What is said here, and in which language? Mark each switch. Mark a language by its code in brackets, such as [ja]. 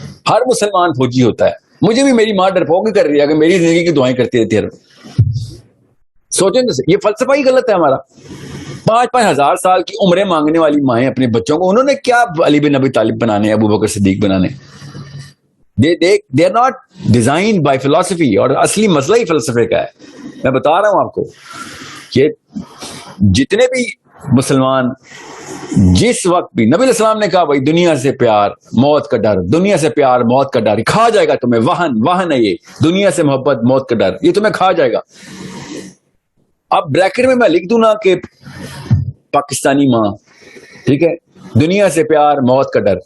[ur] ہر مسلمان فوجی ہوتا ہے, مجھے بھی میری ماں ڈرپوک ہی کر رہی ہے کہ میری زندگی کی دعائیں کرتی رہتی ہے. سوچیں تو یہ فلسفہ ہی غلط ہے ہمارا. 5-5 ہزار سال کی عمریں مانگنے والی مائیں اپنے بچوں کو, انہوں نے کیا علی بن ابی طالب بنانے, ابو بکر صدیق بنانے. [en] they are not designed by philosophy. [ur] اور اصلی مسئلہ ہی فلسفے کا ہے. میں بتا رہا ہوں آپ کو کہ جتنے بھی مسلمان جس وقت بھی, نبی علیہ السلام نے کہا بھائی دنیا سے پیار موت کا ڈر, دنیا سے پیار موت کا ڈر, کھا جائے گا تمہیں. وہن ہے یہ دنیا سے محبت موت کا ڈر, یہ تمہیں کھا جائے گا. اب بریکٹ میں لکھ دوں نا کہ پاکستانی ماں, ٹھیک ہے, دنیا سے پیار موت کا ڈر.